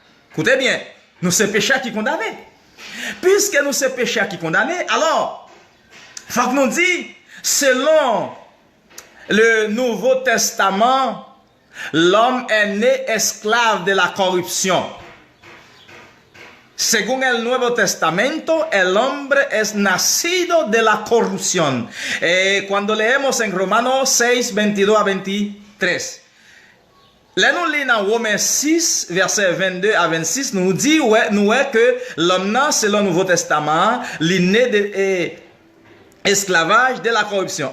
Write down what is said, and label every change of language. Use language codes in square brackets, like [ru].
[fr] Écoutez bien, nous sommes pécheurs qui condamnés. Puisque nous sommes pécheurs qui condamnés, alors, il faut que nous disions, selon le Nouveau Testament, l'homme est né esclave de la corruption. [es] según el Nuevo Testamento, el hombre es nacido de la corrupción. Cuando leemos en Romanos 6, 22 [fr] à 23, là nous lisons dans Romains 6, verset 22 à 26, nous dit que l'homme, selon le Nouveau Testament, est né de esclavage de la corruption.